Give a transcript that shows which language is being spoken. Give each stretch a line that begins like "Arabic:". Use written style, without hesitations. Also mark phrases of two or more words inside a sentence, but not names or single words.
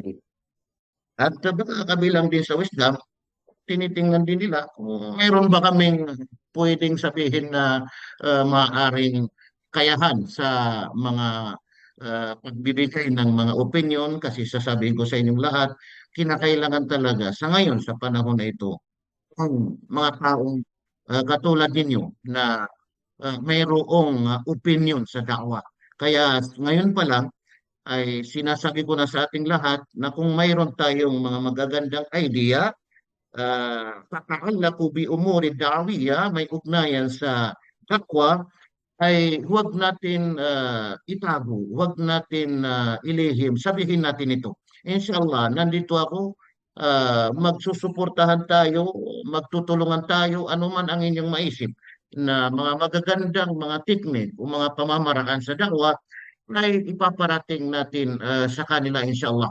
Filipino: At baka kabilang din sa wisdom, tinitingnan din nila kung mayroon ba kaming pwedeng sabihin na maaaring kayahan sa mga pagbibigay ng mga opinion kasi sasabihin ko sa inyong lahat, kinakailangan talaga sa ngayon, sa panahon na ito, ang mga taong katulad ninyo na mayroong opinion sa da'wah. Kaya ngayon pa lang, ay sinasabi ko na sa ating lahat na kung mayroon tayong mga magagandang idea
Arabic: تتعلق بأمور دعوية,
Filipino: may ugnayan sa dakwa, ay huwag natin itago, huwag natin ilihim, sabihin natin ito.
Arabic: إن شاء الله,
Filipino: nandito ako, magsusuportahan tayo, magtutulungan tayo, anuman ang inyong maisip na mga magagandang mga teknik o mga pamamaraan sa dakwa ay ipaparating natin sa kanila
Arabic: إن شاء الله.